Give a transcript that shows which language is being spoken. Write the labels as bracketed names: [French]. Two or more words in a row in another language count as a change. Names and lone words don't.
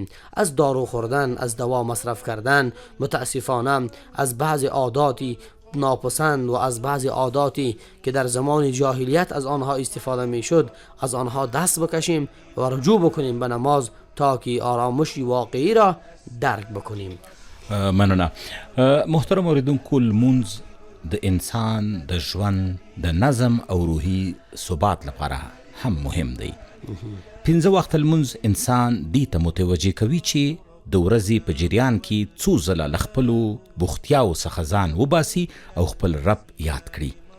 [Persian] از دارو خوردن، از دوا مصرف کردن، متاسفانه از بعض عاداتی ناپسند و از بعضی عاداتی که در زمان جاهلیت از آنها استفاده می شد از آنها دست بکشیم و رجوع بکنیم به نماز تا که آرامش واقعی را درک بکنیم. [Pashto] مننه. محترم اوریدونکو، لمونځ د انسان د ژوند د نظم او روحي ثبات لپاره هم مهم دی. 15 وخت لمونځ انسان دې ته متوجه کوي چې د ورځې په جریان کې څو ځله له خپلو بوختیاو څخه ځان وباسي او خپل رب یاد کړي.